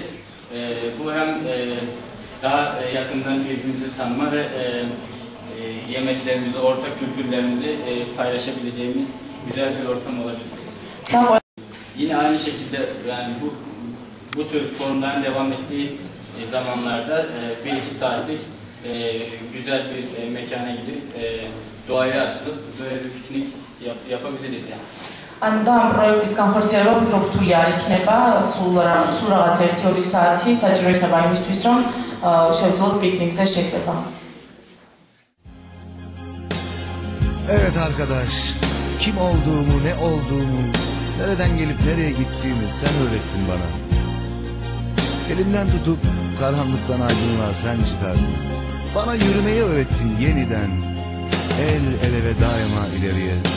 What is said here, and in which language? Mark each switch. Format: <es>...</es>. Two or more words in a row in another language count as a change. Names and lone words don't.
<tr>Bu hem daha yakından birbirimizi tanıma ve yemeklerimizi, ortak kültürlerimizi paylaşabileceğimiz güzel bir ortam olabilir. Yine aynı şekilde yani bu tür forumların devam ettiği zamanlarda 1-2 saatlik güzel bir mekana gidip doğaya açılıp böyle bir piknik yapabiliriz yani.</tr> <ka>ანუ და ამ პროექტის განხორციელება უფრო რთული არ იქნება, სულ რაღაც 1-2 საათი საჭირო იქნება იმისთვის, რომ შევძლოთ პიკნიკზე შეკრება.</ka> <tr>Evet arkadaş, kim olduğumu, ne olduğumu, nereden gelip nereye gittiğimi sen öğrettin bana. Elimden tutup karanlıktan aydınlığa sen çıkardın. Bana yürümeyi öğrettin yeniden, el ele ve daima ileriye.</tr>